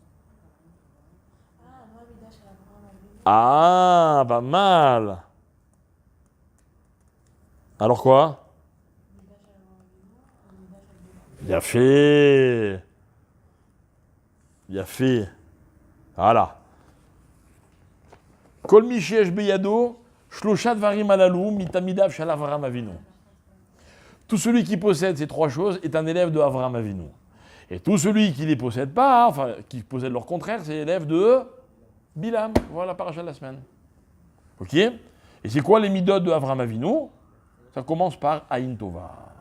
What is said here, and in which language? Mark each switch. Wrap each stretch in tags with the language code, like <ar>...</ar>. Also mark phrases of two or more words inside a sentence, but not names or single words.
<fr>Ah, moi, Midash à Abraham Avinu. Ah, pas mal. Alors quoi? Midash à Abraham Avinu, Midash à Abraham. Bien fait. Bien fait. Voilà.</fr> <he>כל מי שיש בידו, שלושה דברים הללו, מתלמידיו של אברהם אבינו.</he> <fr>Tout celui qui possède ces trois choses est un élève de Avraham Avinu. Et tout celui qui ne les possède pas, enfin, qui possède leur contraire, c'est l'élève de Bilam. Voilà la paracha de la semaine. Ok? Et c'est quoi les midot de Avraham Avinu? Ça commence par</fr> <he>עין טובה.</he>